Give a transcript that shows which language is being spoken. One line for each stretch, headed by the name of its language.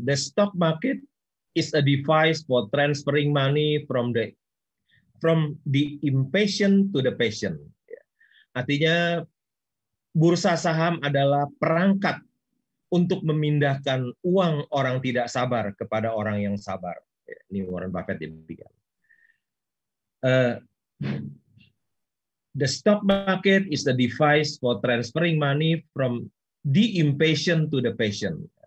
English: The stock market is a device for transferring money from the impatient to the patient.
Indonesian: Artinya bursa saham adalah perangkat untuk memindahkan uang orang tidak sabar kepada orang yang sabar. Ini Warren Buffett demikian.
English: The stock market is the device for transferring money from the impatient to the patient.